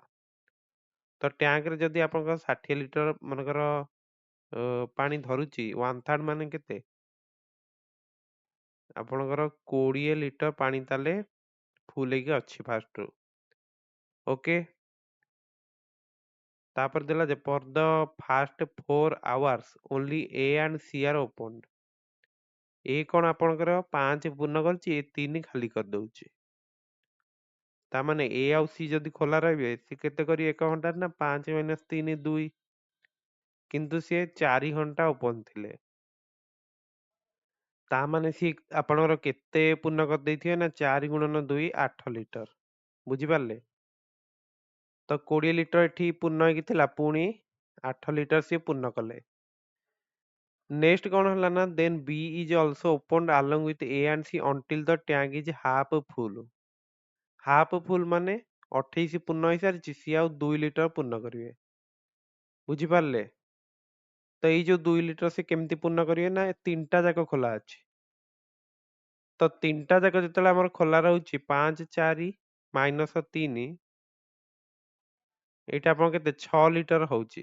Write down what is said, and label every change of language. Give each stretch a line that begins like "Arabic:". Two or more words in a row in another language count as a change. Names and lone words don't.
Odia: ତ ଟ୍ୟାଙ୍କରେ ଯଦି ଆପଣଙ୍କର 60 ଲିଟର ମନେକର ପାଣି ଧରୁଛି 1/3 ମାନେ କେତେ ଆପଣଙ୍କର 20 ଲିଟର ପାଣି ତାହେଲେ ଫୁଲ ହେଇକି ଅଛି ଫାଷ୍ଟରୁ।
English: ଓକେ।
Odia: ତାପରେ ଦେଲା ଯେ
English: for the first 4 hours only A and C are opened.
Odia: ଏ କଣ ଆପଣଙ୍କର 5 ପୂର୍ଣ୍ଣ କରିଛି, ଏ 3 ଖାଲି କରିଦଉଛି। ତା ମାନେ ଏ ଆଉ ସି ଯଦି ଖୋଲା ରହିବେ ସେ କେତେ କରିବେ 1 ଘଣ୍ଟାରେ ନା 5 - 3 2, କିନ୍ତୁ ସିଏ 4 ଘଣ୍ଟା ଓପନ ଥିଲେ। ତା ମାନେ ସିଏ ଆପଣଙ୍କର କେତେ ପୂର୍ଣ୍ଣ କରିଦେଇଥିବେ ନା 4 × 2 8 ଲିଟର। ବୁଝିପାରିଲେ? ତ 20 ଲିଟର ଏଠି ପୂର୍ଣ୍ଣ ହେଇକି ଥିଲା, ପୁଣି 8 ଲିଟର ସିଏ ପୂର୍ଣ୍ଣ କଲେ।
English: ନେକ୍ସଟ
Odia: କଣ ହେଲା ନା
English: ଦେନ୍ B is also opened along with A and C until the tank is half full. half full
Odia: ମାନେ 28 ପୂର୍ଣ୍ଣ ହେଇସାରିଛି, ସିଏ ଆଉ 2 ଲିଟର ପୂର୍ଣ୍ଣ କରିବେ। ବୁଝିପାରିଲେ? ତ ଏଇ ଯୋଉ 2 ଲିଟର ସେ କେମିତି ପୂର୍ଣ୍ଣ କରିବେ ନା 3ଟା ଯାକ ଖୋଲା ଅଛି। ତ 3ଟା ଯାକ ଯେତେବେଳେ ଆମର ଖୋଲା ରହୁଛି 5 4 -3, ଏଇଟା ଆପଣ କେତେ 6 ଲିଟର ହଉଛି।